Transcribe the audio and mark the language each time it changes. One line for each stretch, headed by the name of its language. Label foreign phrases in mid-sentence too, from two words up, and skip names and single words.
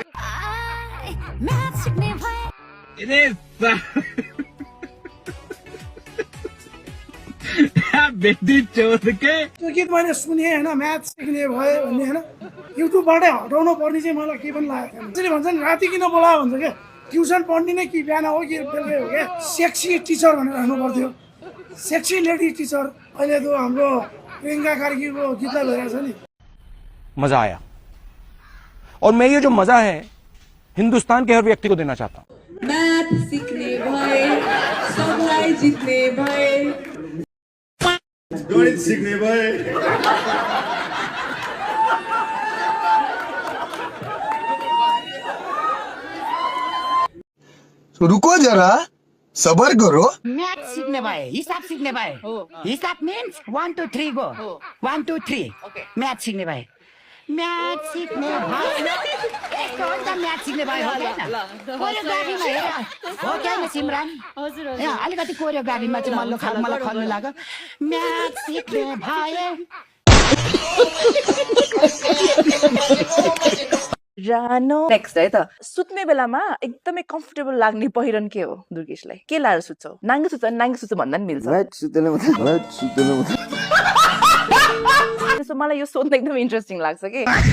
Nepali: त्यो गीत मैले सुने होइन म्याथ सिक्ने भयो भन्ने होइन युट्युबबाटै हटाउनु पर्ने चाहिँ मलाई के पनि लागेको छैन त्यसले भन्छन् राति किन बोलायो भन्छ क्या ट्युसन पढ्ने नै कि बिहान हो कि बेलुकै हो क्या सेक्सी टिचर भनेर राख्नु पर्थ्यो
English: sexy lady teacher
Nepali: अहिले तो हाम्रो प्रियंका कार्कीको गीतलाई भइरहेछ नि
Hindi: मजा आया और मैं ये जो मजा है हिंदुस्तान के हर व्यक्ति को देना चाहता हूँ
Nepali: मैथ सीखने भए सबलाई जित्ने भए गणित सीखने भए
Hindi: रुको जरा सबर करो
Nepali: मैथ सीखने भए हिसाब सीखने भए हिसाब मीन्स 1 2 3 गो 1 2 3 मैथ सीखने भए मैथ सीखने भए यस्तो हो नि त म्याथ सिक्ने भए हो क्या कोरियोग्राफीमा हेर हो क्या नि सिमरान हजुर अलिकति कोरियोग्राफीमा चाहिँ मलाई खल्नु लाग्यो म्याथ सिक्ने भए रानो नेक्स्ट है त सुत्ने बेलामा एकदमै कम्फर्टेबल लाग्ने पहिरन के हो दुर्गेशलाई के लाएर सुत्छौ नाङ्गे सुत्छ भन्दा नि मिल्छ त्यसो मलाई यो सोध्न एकदम इन्ट्रेस्टिङ लाग्छ कि